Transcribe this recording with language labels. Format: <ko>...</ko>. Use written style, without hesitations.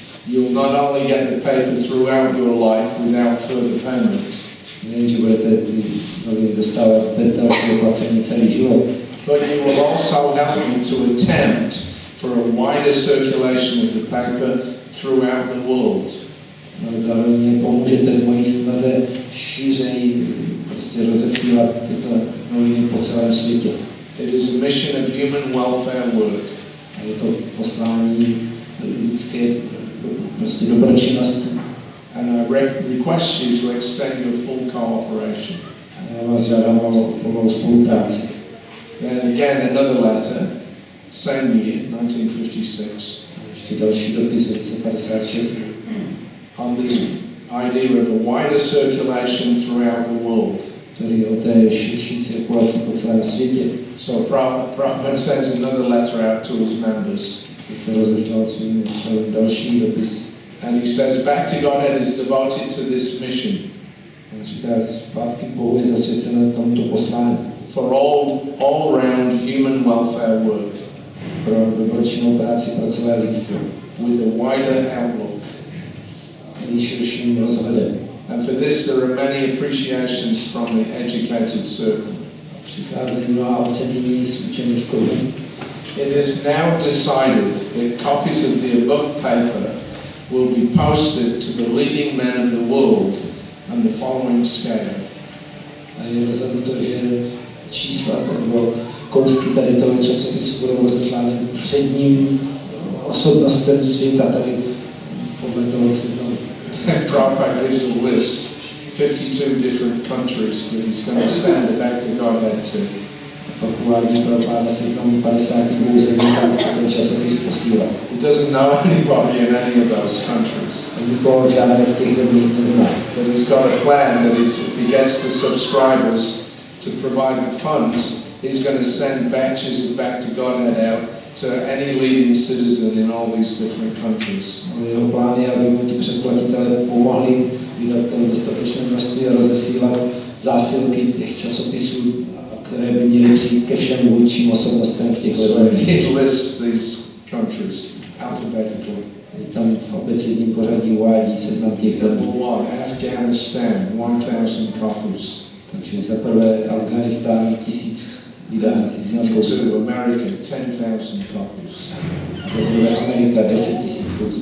<en>you'll not only get the paper throughout your life without further payment,</en> <cs>Nejen, že budete ty noviny dostávat bez dalšího placení celý život,</cs> <en>but you will also help me to attempt for a wider circulation of the paper throughout the world.</en> <cs>ale zároveň pomůžete v mojí snaze šířeji prostě rozesílat tyto noviny po celém světě.</cs> <en>It is a mission of human welfare work.</en> <cs>A je to poslání lidské prostě dobročinnosti.</cs> <en>And I request you to extend your full cooperation.</en> <cs>A já vás žádám o plnou spolupráci.</cs> <en>Then again, another letter, same year, 1956,</en> <cs>Ještě další dopis v roce 56.</cs> <en>on this idea of a wider circulation throughout the world.</en> <cs>Který o té širší cirkulaci po celém světě.</cs> <en>So Prabhupada sends another letter out to his members.</en> <cs>Se rozeslal svým členům další dopis.</cs> <en>And he says, back to Godhead is devoted to this mission.</en> <cs>On říká, Zpátky k Bohu je zasvěceno tomuto poslání.</cs> <en>For all-round human welfare work.</en> <cs>Pro dobročinnou práci pro celé lidstvo.</cs> <en>With a wider outlook.</en> <cs>S nejširším rozhledem.</cs> <en>And for this there are many appreciations from the educated circle.</en> <cs>Přicházejí mnoha ocenění z učených kruhů.</cs> <en>It is now decided that copies of the above paper will be posted to the leading men of the world on the following scale.</en> <cs>A je rozhodnuto, že čísla nebo kousky tady toho časopisu budou rozeslány předním osobnostem světa tady podle toho seznamu.</cs> <en>Prabhupada gives a list, 52 different countries that he's going to send back to Godhead to.</en> <cs>Pak uvádí Prabhupada seznamu 52 zemí, kam chce ten časopis posílat.</cs> <en>He doesn't know anybody in any of those countries.</en> <cs>A nikoho žádné z těch zemí nezná.</cs> <en>But he's got a plan that if he gets the subscribers to provide the funds, he's going to send batches of Back to Godhead out to any leading citizen in all these different countries.</en> <cs>Jeho plán je, aby mu ti předplatitelé pomohli vydat to dostatečné množství a rozesílat zásilky těch časopisů, které by měly přijít ke všem vůdčím osobnostem v těchto zemích.</cs> <en>He lists these countries alphabetically.</en> <cs>Tam v abecedním pořadí uvádí seznam těch zemí.</cs> <en>Number 1, Afghanistan, 1,000 copies.</en> <cs>Takže za prvé Afghánistán 1000 vydání, 1000 kusů.</cs> <en>Number 2, America, 10,000 copies.</en> <cs>Za druhé Amerika 10 000 kusů.</cs>